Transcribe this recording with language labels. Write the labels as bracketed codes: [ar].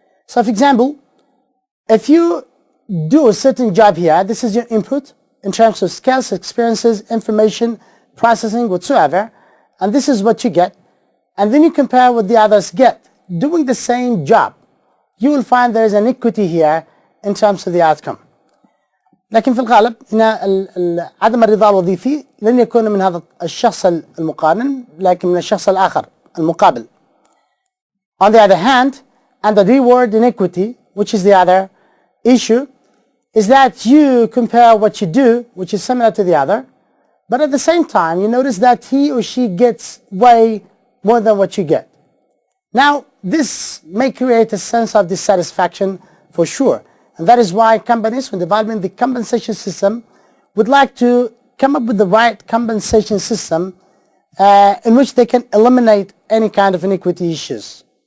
[en] So for example, if you do a certain job here, this is your input in terms of skills, experiences, information, processing, whatsoever, and this is what you get, and then you compare what the others get doing the same job, you will find there is an equity here in terms of the outcome. [ar] لكن في الغالب هنا عدم الرضا الوظيفي لن يكون من هذا الشخص المقارن لكن من الشخص الآخر المقابل. [en] On the other hand, and the reward inequity, which is the other issue, is that you compare what you do, which is similar to the other, but at the same time you notice that he or she gets way more than what you get. Now this may create a sense of dissatisfaction for sure, and that is why companies, when developing the compensation system, would like to come up with the right compensation system in which they can eliminate any kind of inequity issues.